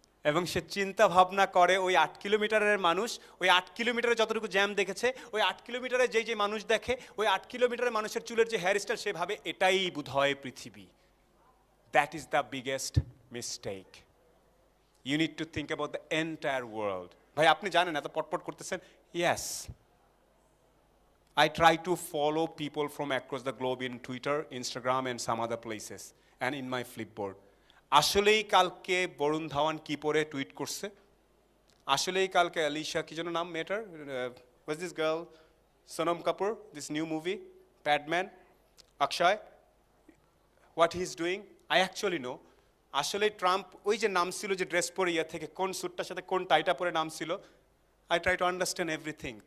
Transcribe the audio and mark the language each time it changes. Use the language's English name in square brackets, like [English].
[Bangla] এবং সে চিন্তা ভাবনা করে ওই 8 কিলোমিটারের মানুষ, ওই 8 কিলোমিটারে যতটুকু জ্যাম দেখেছে, ওই 8 কিলোমিটারে যে মানুষ দেখে, ওই 8 কিলোমিটারের মানুষের চুলের যে হেয়ার স্টাইল, সে ভাবে এটাই বোধহয় পৃথিবী। [English] That is the biggest mistake. You need to think about the entire world. [Bangla] ভাই আপনি জানেন এত পটপট করতেছেন, [English] Yes, I try to follow people from across the globe in Twitter, Instagram and some other places and in my Flipboard. [Bangla] আসলেই কালকে বরুণ ধাওয়ান কি পরে tweet করছে, আসলেই কালকে আলিশা কি যেন নাম মেয়েটার, was this girl, Sonam Kapoor, this new movie Padman, Akshay, [English] What he is doing, I actually know. [Bangla] আসলে ট্রাম্প ওই যে নাম ছিল যে ড্রেস পরে ইয়ে থেকে কোন স্যুটটার সাথে কোন টাইটা পরে নাম ছিল, [English] I try to understand everything.